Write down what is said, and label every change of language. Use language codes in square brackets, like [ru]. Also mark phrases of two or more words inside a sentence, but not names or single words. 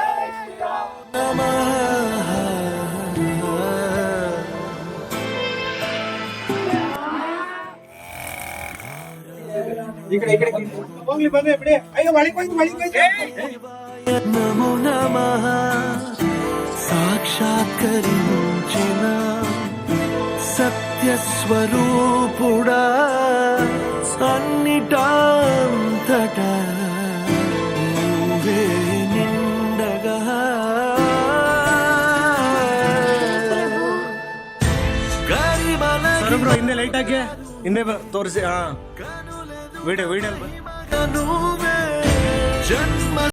[te] నమో నమః. సాక్షాత్కరించిన సత్యస్వరూపుడా అన్నిటాంతటా నువ్వే నిండగా [kn] ಹಿಂದೆ ಲೈಟ್ ಹಾಕಿ ಹಿಂದೆ ತೋರಿಸಿ. ವಿಡಿಯೋ [te] నువ్వే జన్మ